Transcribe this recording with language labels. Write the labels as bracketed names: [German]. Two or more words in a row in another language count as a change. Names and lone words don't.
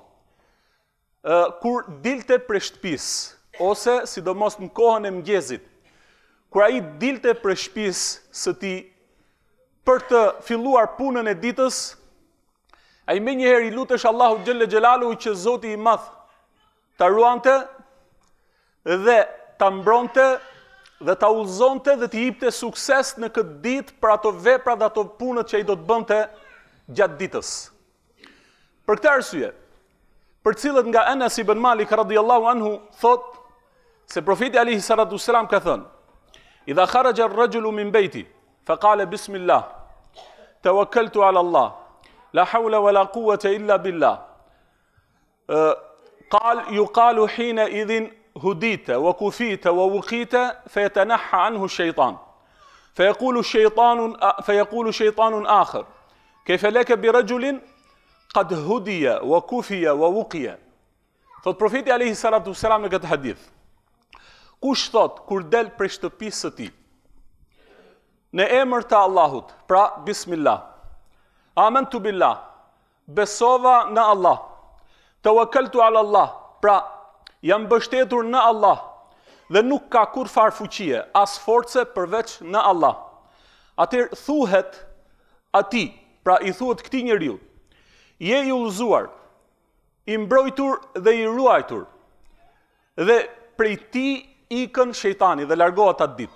[Albanian] kur dilte prej shtëpisë, ose sidomos në kohën e mëngjesit, kur ai dilte prej shtëpisë së tij për të filluar punën e ditës, ai menjëherë i lutesh Allahu [Arabic] جل جلاله [Albanian] që Zoti i Madh ta ruante dhe ta mbronte dhe ta udhëzonte dhe t'i jepte sukses në këtë ditë për ato vepra dhe ato punët që ai do të bënte gjatë ditës. Për këtë arsye, përcillet nga Anas ibn Malik radhiyallahu anhu thot se profeti [Arabic] عليه الصلاة والسلام [Albanian] ka thënë: [Arabic] "إذا خرج الرجل من بيته فقال بسم الله توكلت على الله لا حول ولا قوة إلا بالله يقال حينئذ هديت وكفيت ووقيت فيتنحى عنه الشيطان فيقول شيطان آخر كيف لك برجل قد هدي وكفي ووقي." [Albanian] Thot profeti [Arabic] عليه الصلاة والسلام [Albanian] në këtë hadith: kush thot kur del prej shtëpisë së tij në emër të Allahut, pra bismillah, [Arabic] آمنت بالله, [Albanian] besova në Allah, [Arabic] توكلت على الله, [Albanian] pra jam mbështetur në Allah dhe nuk ka kur farë fuqie, as force përveç në Allah. Atëherë thuhet atij, pra i thuhet këtij njeriu: je i udhëzuar, i mbrojtur dhe i ruajtur, dhe prej ti ikën shejtani dhe largohet atë ditë.